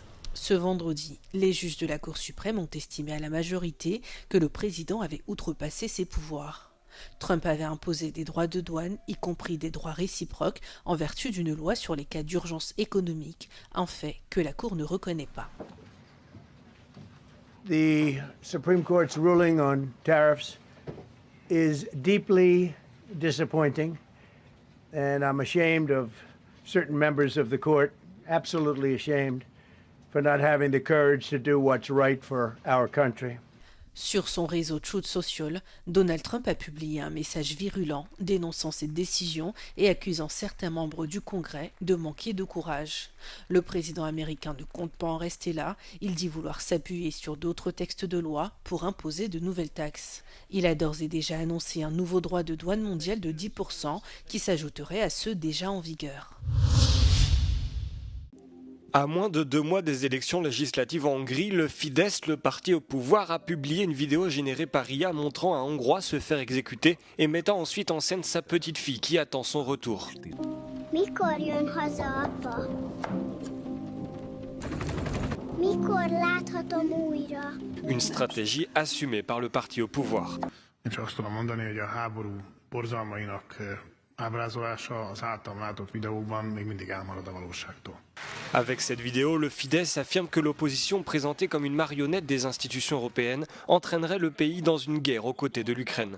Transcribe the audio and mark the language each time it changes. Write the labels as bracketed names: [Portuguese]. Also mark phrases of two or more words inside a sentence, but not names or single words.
[French] Ce vendredi, les juges de la Cour suprême ont estimé à la majorité que le président avait outrepassé ses pouvoirs. Trump avait imposé des droits de douane, y compris des droits réciproques, en vertu d'une loi sur les cas d'urgence économique, un fait que la Cour ne reconnaît pas. [English] The Supreme Court's ruling on tariffs is deeply disappointing, and I'm ashamed of certain members of the court, absolutely ashamed, for not having the courage to do what's right for our country. [French] Sur son réseau Truth Social, Donald Trump a publié un message virulent dénonçant cette décision et accusant certains membres du Congrès de manquer de courage. Le président américain ne compte pas en rester là, il dit vouloir s'appuyer sur d'autres textes de loi pour imposer de nouvelles taxes. Il a d'ores et déjà annoncé un nouveau droit de douane mondial de 10% qui s'ajouterait à ceux déjà en vigueur. À moins de 2 mois des élections législatives en Hongrie, le Fidesz, le parti au pouvoir, a publié une vidéo générée par IA montrant un Hongrois se faire exécuter et mettant ensuite en scène sa petite fille qui attend son retour. [Hungarian] Mikor jön haza, apa? Mikor láthatom újra? [French] Une stratégie assumée par le parti au pouvoir. Avec cette vidéo, le Fidesz affirme que l'opposition présentée comme une marionnette des institutions européennes entraînerait le pays dans une guerre aux côtés de l'Ukraine.